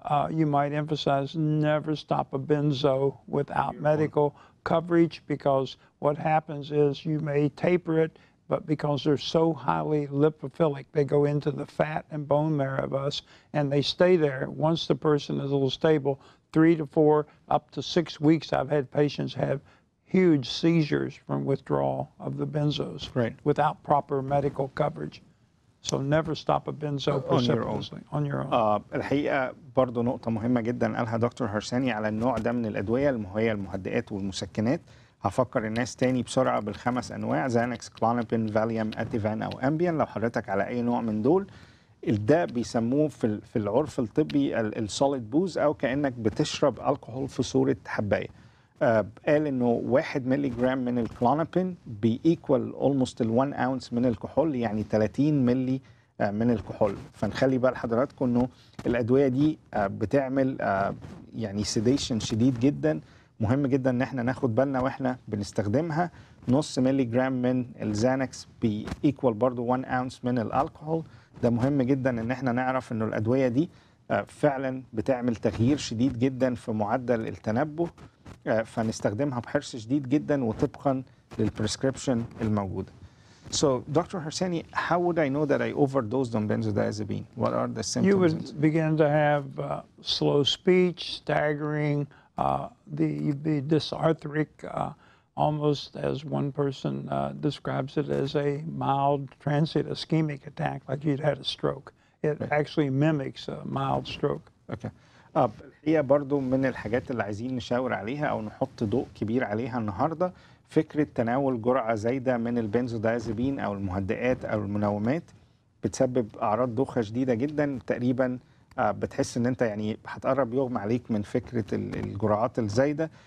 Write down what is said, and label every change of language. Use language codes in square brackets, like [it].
[en] You might emphasize never stop a benzo without medical coverage, because what happens is you may taper it, but because they're so highly lipophilic, they go into the fat and bone marrow of us, and they stay there. Once the person is a little stable, 3 to 4, up to 6 weeks, I've had patients have huge seizures from withdrawal of the benzos without proper medical coverage. So never stop a benzo precipitously on your own. [ar] الحقيقة برضو نقطة مهمة جدا قالها دكتور هرساني على النوع ده من الأدوية، وهي المهدئات والمسكنات. هفكر الناس تاني بسرعة بالخمس أنواع: زانكس، كلونوبين، فاليوم، أتيفان أو أمبيان. لو حضرتك على أي نوع من دول، ده بيسموه في العرف الطبي السوليد بوز، أو كأنك بتشرب الكحول في صورة حباية. قال انه 1 مللي جرام من الكلونوبين بيكوال اولموست ال1 اونس من الكحول، يعني 30 مللي من الكحول. فنخلي بقى لحضراتكم انه الادويه دي بتعمل يعني سيديشن شديد جدا. مهم جدا ان احنا ناخد بالنا واحنا بنستخدمها. نص مللي جرام من الزانكس بيكوال برضو 1 اونس من الالكحول. ده مهم جدا ان احنا نعرف انه الادويه دي فعلا بتعمل تغيير شديد جدا في معدل التنبه، فنستخدمها بحرص شديد جدا وطبقا للبريسكريبشن الموجوده. [en] So, Dr. Harsany, how would I know that I overdosed on benzodiazepine? What are the symptoms? You would begin to have slow speech, staggering, you'd be dysarthric, almost as one person describes it as a mild transient ischemic attack, like you'd had a stroke. It actually mimics a mild stroke. Okay. [ar] هي برضو من الحاجات اللي عايزين نشاور عليها أو نحط ضوء كبير عليها النهاردة، فكرة تناول جرعة زايدة من البنزودايازيبين أو المهدئات أو المنومات بتسبب أعراض دوخة شديدة جدا. تقريبا بتحس إن أنت يعني هتقرب يغمى عليك من فكرة الجرعات الزايدة.